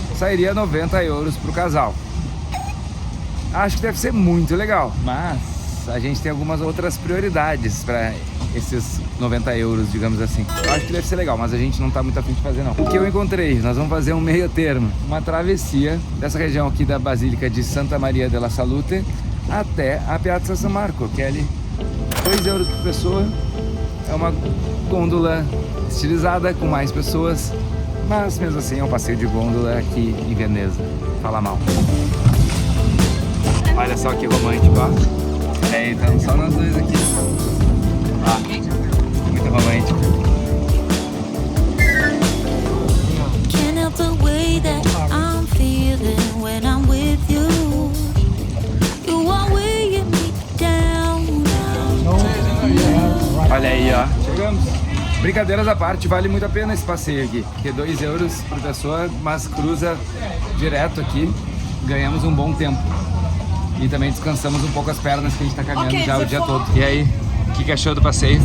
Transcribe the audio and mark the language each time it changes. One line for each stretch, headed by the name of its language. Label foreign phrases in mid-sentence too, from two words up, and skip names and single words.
Portuguese: Sairia 90 euros para o casal. Acho que deve ser muito legal, mas a gente tem algumas outras prioridades para esses 90 euros, digamos assim. Eu acho que deve ser legal, mas a gente não tá muito afim de fazer não. O que eu encontrei? Nós vamos fazer um meio termo, uma travessia dessa região aqui da Basílica de Santa Maria della Salute até a Piazza San Marco, que é ali 2 euros por pessoa. É uma gôndola estilizada com mais pessoas, mas mesmo assim é um passeio de gôndola aqui em Veneza. Fala mal. Olha só que romântico, ó. É, então só nós dois aqui. Ah, muito romântico.
English: Can't help the way that I'm feeling when I'm with you. You are weighing me down.
Portuguese: Olha aí, ó. Chegamos. Brincadeiras à parte, vale muito a pena esse passeio aqui, porque 2 euros por pessoa, mas cruza direto aqui, ganhamos um bom tempo. E também descansamos um pouco as pernas, que a gente tá caminhando já o dia todo. E aí, o que achou do passeio?